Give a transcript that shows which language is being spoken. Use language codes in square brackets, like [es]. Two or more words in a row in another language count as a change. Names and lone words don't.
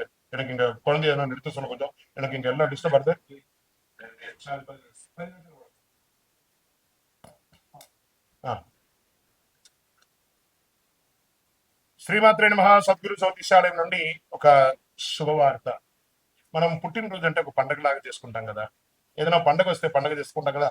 [ta] எனக்கு இங்க குழந்தை எதனா நிறுத்த சொல்ல கொஞ்சம். எனக்கு இங்க எல்லாம் டிஸ்டர்ப் ஆகுது. [te] శ్రీమాత్రే నమః. సద్గురు జ్యోతిషాలయం నుండి ఒక శుభవార్త. మనం పుట్టినరోజు అంటే ఒక పండగలాగా చేసుకుంటాం కదా, ఏదైనా పండగ వస్తే పండగ చేసుకుంటాం కదా.